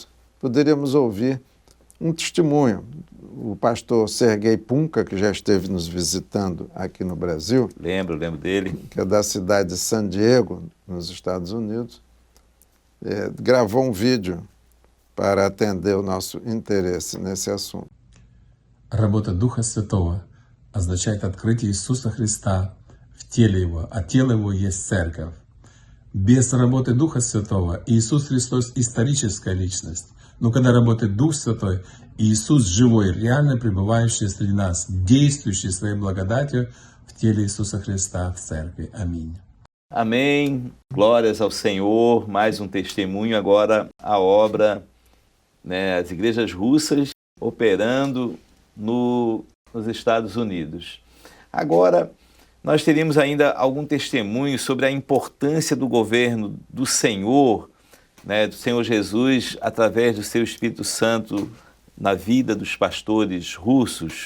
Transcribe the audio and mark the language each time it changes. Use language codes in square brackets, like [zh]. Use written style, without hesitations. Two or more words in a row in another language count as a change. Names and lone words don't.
[pt] Poderíamos ouvir um testemunho. O pastor Sergei Punka, que já esteve nos visitando aqui no Brasil. Lembro dele. Que é da cidade de San Diego, nos Estados Unidos. Gravou um vídeo para atender o nosso interesse nesse assunto. [ru] Работа Духа Святого означает открытие Иисуса Христа в теле Его, а тело Его есть Церковь. Без работы Духа Святого Иисус Христос историческая личность. Но когда работает Дух Святой, Иисус живой, реально пребывающий среди нас, действующий своей благодатью в теле Иисуса Христа в Церкви. Аминь. [pt] Amém. Glórias ao Senhor. Mais um testemunho. Agora a obra, né, as igrejas russas operando nos Estados Unidos. Agora, nós teríamos ainda algum testemunho sobre a importância do governo do Senhor, né, do Senhor Jesus, através do seu Espírito Santo na vida dos pastores russos?